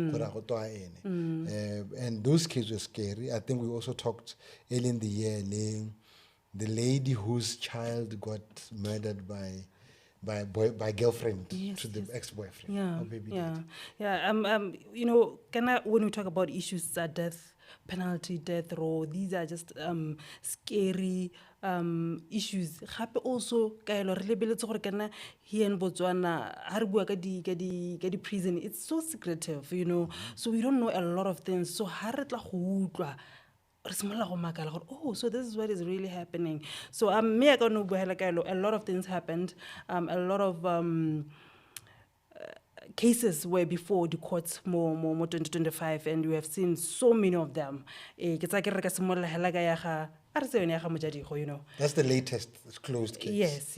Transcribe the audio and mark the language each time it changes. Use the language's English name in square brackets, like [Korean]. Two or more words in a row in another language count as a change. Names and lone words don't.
[English] And those cases were scary. I think we also talked early in the year, the lady whose child got murdered by girlfriend to the ex-boyfriend. Yeah. Or baby Yeah. dad. Yeah. When we talk about issues death penalty, death row, these are just scary issues. Gape also Kaelo [Tswana] re lebeletse gore kana [English] here in Botswana [Tswana] ha re bua ka di [English] prison, it's so secretive, so we don't know a lot of things. [Tswana] So ha re tla go utlwa re simolla go makala gore, [English] oh, so this is what is really happening. So [Tswana] me a ka no buela [English] Kaelo, a lot of things happened, a lot of cases were before the courts more 2025, and we have seen so many of them. That's That's the latest closed case.